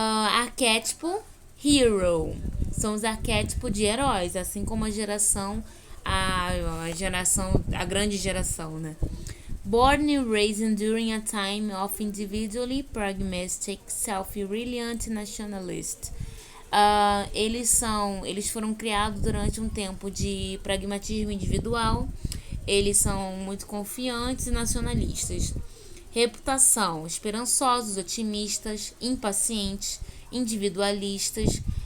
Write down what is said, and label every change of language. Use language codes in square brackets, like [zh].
[pt] Arquétipo Hero, são os arquétipos de heróis, assim como a grande geração, né? [en] Born and raised during a time of individually pragmatic, self-reliant nationalist. [pt] Eles foram criados durante um tempo de pragmatismo individual. Eles são muito confiantes e nacionalistas. Reputação: esperançosos, otimistas, impacientes, individualistas.